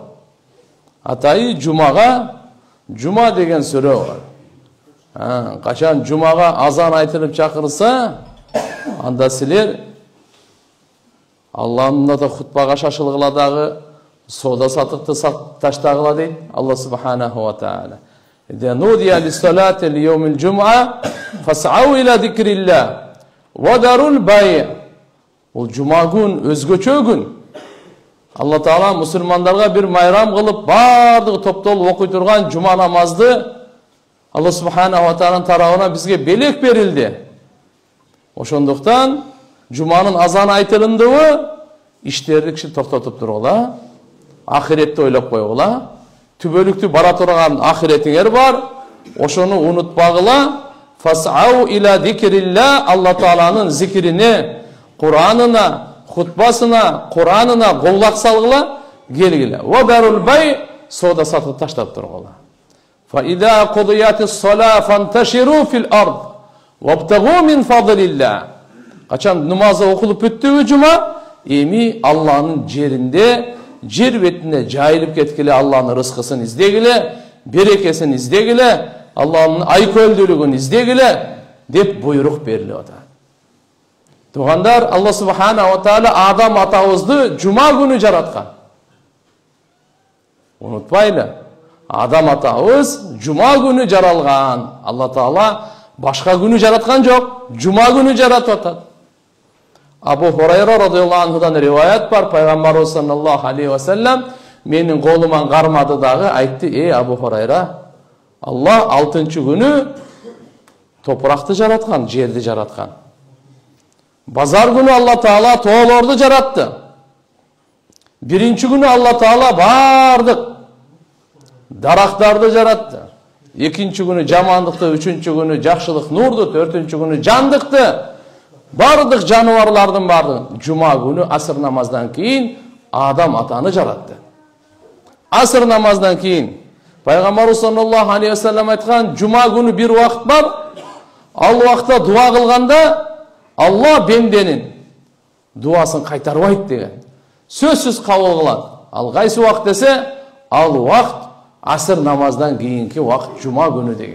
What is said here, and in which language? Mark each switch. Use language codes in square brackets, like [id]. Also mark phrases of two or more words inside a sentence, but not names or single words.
[ky] Атайы Жумага Жума деген сүрө бар. Качан Жумага азан айтылып чакырылса, анда силер Алланын да хутбага шашылгыла дагы, сода сатыкты таштагыла дейт Алла [ar] سبحانه وتعالى. إذا نودي للصلاة اليوم الجمعة فاسعوا إلى ذكر الله وذروا البيع. [ky] Ол жума күн өзгөчө күн. Алла Таала мусулмандарга бир майрам кылып, бардыгы топтолуп окуй турган жума намазды Алла [ar] سبحانه وتعالى [ky] тарабынан бизге белек берилди. Ошондуктан жуманын азан айтылымдыбы иштерди киши токтотуп тургула, ахиретти ойлоп койгула. Түбөлүктү бара турган ахиретиңер бар, ошону унутпагыла. [ar] فاسعوا إلى ذكر الله, [ky] Алла Тааланын зикрине, Куранына, хутбасына, Куранына голлак салгыла, келгиле. [ar] وذروا البيع, [ky] сода сатып таштап тургула. [ar] فإذا قضيت الصلاة فانتشروا في الأرض وابتغوا من فضل الله. [ky] Качан намаз окулуп бүттүбү жума, эми Алланын жеринде, жер бетине жайылып кеткиле, Алланын рызкысын издегиле, берекесин издегиле, Алланын айкөлдүүлүгүн издегиле деп буйрук берилип атат. Туугандар, Алла [ar] سبحانه وتعالى [ky] Адам атабызды жума күнү жараткан. Унутпайлы, Адам атабыз жума күнү жаралган. Алла Таала башка күнү жараткан жок, жума күнү жаратып атат. Абу Хурайра [ar] رضي الله عنه [ky] риваят бар, пайгамбарыбыз [ar] صلى الله عليه وسلم [ky] менин колуман кармады дагы, айтты: Абу Хурайра, Алла 6-чы күнү топуракты жараткан, жерди жараткан. Базар күнү Алла Таала тоолорду жаратты. 1-чи күнү Алла Таала бардык дарактарды жаратты. 2-чи күнү жамандыкты, 3-чү күнү жакшылык, нурду, 4-чү күнү жандыкты. Бардык жануарлардын бардыгын. Жума күнү асыр намаздан кийин Адам атаны жаратты. Асыр намаздан кийин пайгамбарыбыз [ar] صلى الله عليه وسلم [ky] айткан, жума күнү бир убакыт бар, ал убакта дуа кылганда Алла бенденин дуасын кайтарбайт деген. Сөзсүз кабыл кылат. Ал кайсы убакыт десе, ал убакыт асыр намаздан кийинки убакыт жума күнү деген.